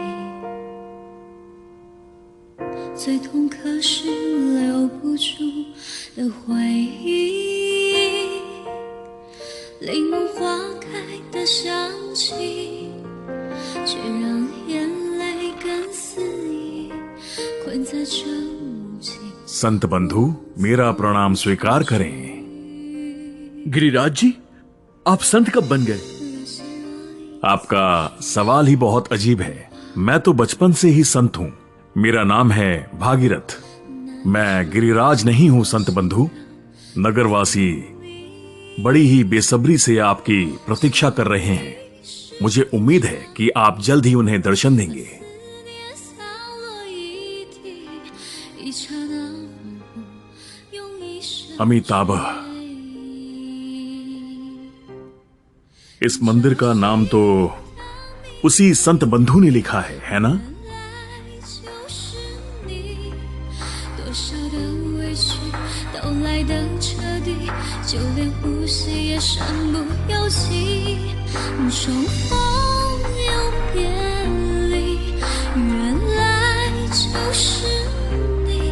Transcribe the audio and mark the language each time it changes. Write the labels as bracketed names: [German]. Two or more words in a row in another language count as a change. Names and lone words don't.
[Chinese] 最痛可是留不住的回忆，柠檬花开的香气，却让眼泪跟肆意困在这无尽。 [Hindi] संत बंधु, मेरा प्रणाम स्वीकार करें। गिरिराज जी, आप संत कब बन गए? आपका सवाल ही बहुत अजीब है। मैं तो बचपन से ही संत हूँ। मेरा नाम है भागीरथ। मैं गिरिराज नहीं हूँ संत बंधु। नगरवासी बड़ी ही बेसब्री से आपकी प्रतीक्षा कर रहे हैं। मुझे उम्मीद है कि आप जल्द ही उन्हें दर्शन देंगे। [Chinese] 洒落一地，一刹那，用一生 [Hindi] अमिताभ, इस मंदिर का नाम तो उसी संत बंधु ने लिखा है ना? [Chinese] 就是你，多少的委屈都来得彻底，就连呼吸也身不由己。重逢又别离，原来就是你。